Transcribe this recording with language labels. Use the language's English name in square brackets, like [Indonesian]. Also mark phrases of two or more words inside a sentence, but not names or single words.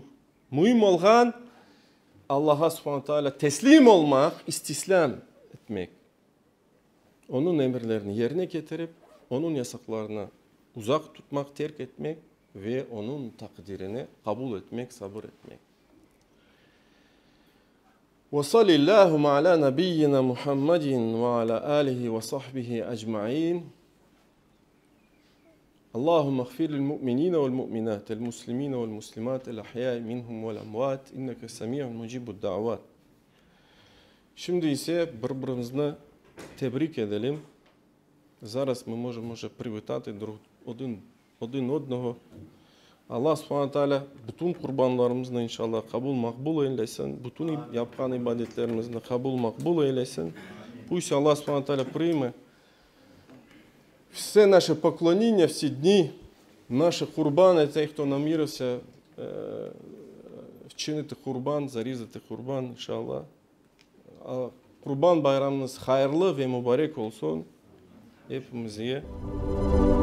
[Turkish] Mühim olan Allah'a subhanahu teala teslim olmak, istislam etmek. Onun emirlerini yerine getirip, onun yasaklarına uzak tutmak, terk etmek ve onun takdirini kabul etmek, sabır etmek. [Arabic] وصل اللهم على نبينا محمد وعلى آله وصحبه أجمعين. اللهم اغفر للمؤمنين والمؤمنات المسلمين والمسلمات الأحياء منهم والأموات إنك سميع مجيب الدعوات. [Turkish] Şimdi ise birbirimizni tebrik edelim. [Ukrainian] Зараз ми можемо привітати один одного. [Turkish] Allah subhanahu teala bütün kurbanlarımızı inşallah kabul makbul eylesin. Bütün yapılan ibadetlerimizi kabul makbul eylesin. [Ukrainian] Пусть [Turkish] Allah subhanahu teala [Ukrainian] прийме все наше поклоніння, всі дні, наші курбани, ті, хто намірився вчинити курбан, зарізати курбан, inşallah. [Turkish] Kurban bayramınız hayırlı ve mübarek olsun hepimize.